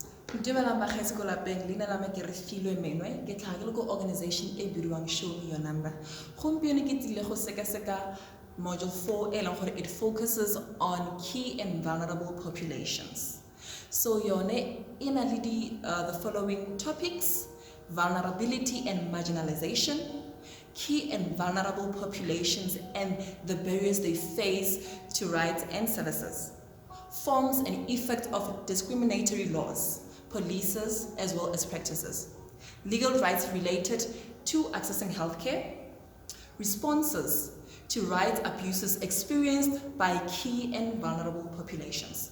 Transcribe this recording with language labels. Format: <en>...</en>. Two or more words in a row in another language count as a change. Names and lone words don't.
<tn>Dumelang bakgetse ko lapeng, leina la me ke Refiloe Menoe, ke tlhaga ko organization e bidiwang Show Me Your Number. Gompieno ke tlile go sekaseka module 4 e leng gore</tn> <en>it focuses on key and vulnerable populations. So</en> <tn>yone e na le</tn> <en>the following topics: vulnerability and marginalization, key and vulnerable populations and the barriers they face to rights and services, forms and effect of discriminatory laws, policies as well as practices, legal rights related to accessing healthcare, responses to rights abuses experienced by key and vulnerable populations.</en>